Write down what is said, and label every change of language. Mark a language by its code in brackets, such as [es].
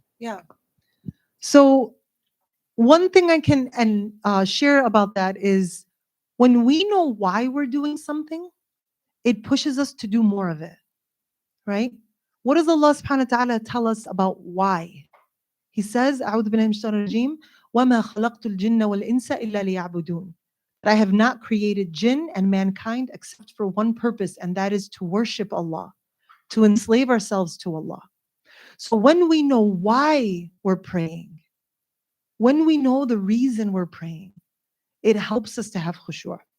[en] Yeah. So one thing I can share about that is when we know why we're doing something, it pushes us to do more of it, right? What does Allah subhanahu wa ta'ala tell us about why? He says, [ar] أعوذ بالله من الشيطان الرجيم وما خلقت الجن والإنس إلا ليعبدون. [en] That I have not created jinn and mankind except for one purpose, and that is to worship Allah, to enslave ourselves to Allah. So when we know why we're praying, when we know the reason we're praying, it helps us to have khushu'.